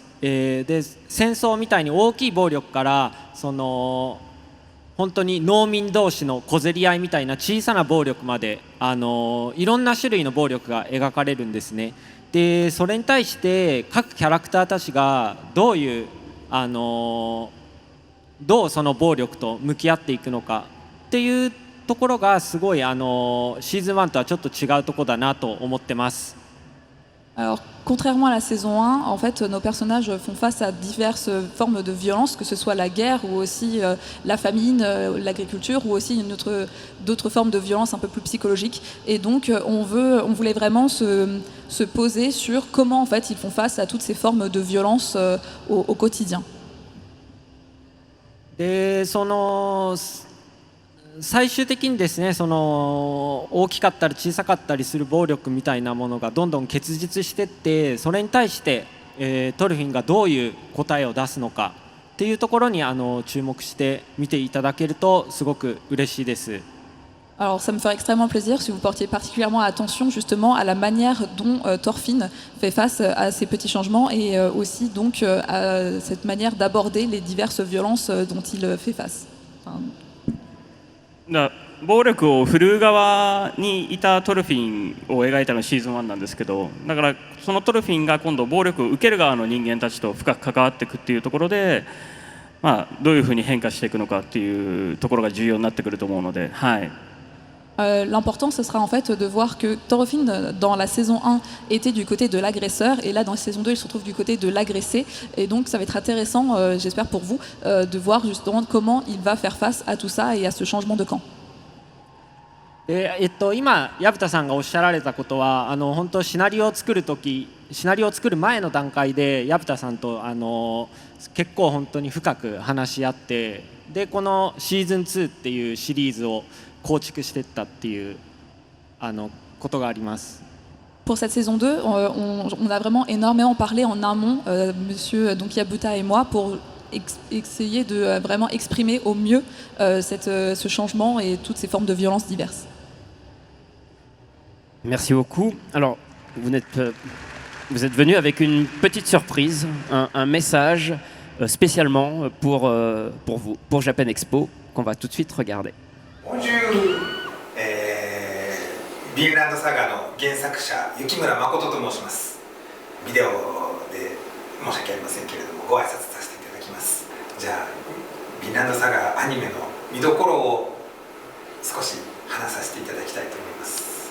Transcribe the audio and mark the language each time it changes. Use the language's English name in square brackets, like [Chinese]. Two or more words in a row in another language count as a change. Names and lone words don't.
[Japanese] で戦争みたいに大きい暴力から本当に農民同士の小競り合いみたいな小さな暴力まで、いろんな種類の暴力が描かれるんですね。でそれに対して各キャラクターたちがどういうどうその暴力と向き合っていくのかっていうところがすごいシーズン1とはちょっと違うところだなと思ってます。 [French] Alors, contrairement à la saison 1, en fait, nos personnages font face à diverses formes de violence, que ce soit la guerre ou aussi la famine, l'agriculture ou aussi d'autres formes de violence un peu plus psychologiques. Et donc, on voulait vraiment se poser sur comment en fait ils font face à toutes ces formes de violence au quotidien. [Japanese] で最終的にですね、大きかったり小さかったりする暴力みたいなものがどんどん結実していって、それに対して、トルフィンがどういう答えを出すのかっていうところに注目して見ていただけるとすごく嬉しいです。 [French] Alors ça me ferait extrêmement plaisir si vous portiez particulièrement attention justement à la manière dont Thorfinn fait face à ces petits changements et aussi donc à cette manière d'aborder les diverses violences dont il fait face. [Japanese] 暴力を振るう側にいたトルフィンを描いたのがシーズン1なんですけど、だからそのトルフィンが今度暴力を受ける側の人間たちと深く関わっていくっていうところで、どういうふうに変化していくのかっていうところが重要になってくると思うので、はい。 [French] L'important, ce sera en fait de voir que Thorfinn, dans la saison 1, était du côté de l'agresseur, et là, dans la saison 2, il se retrouve du côté de l'agressé. Et donc, ça va être intéressant, j'espère pour vous, de voir justement comment il va faire face à tout ça et à ce changement de camp. [Japanese] 今、薮田さんがおっしゃられたことは、本当シナリオを作る前の段階で薮田さんと結構本当に深く話し合って、でこのシーズン2っていうシリーズを構築していったっていうことがあります。 [French] Pour cette saison 2, on a vraiment énormément parlé en amont, Monsieur donc Yabuta et moi, pour essayer de vraiment exprimer au mieux ce changement et toutes ces formes de violence diverses. Merci beaucoup. Alors, vous êtes venu avec une petite surprise, un message spécialement pour vous, pour Japan Expo, qu'on va tout de suite regarder. Bonjour, [Japanese] ヴィンランドサガの原作者雪村誠と申します。ビデオで申し訳ありませんけれどもご挨拶させていただきます。じゃあヴィンランドサガアニメの見どころを少し話させていただきたいと思います。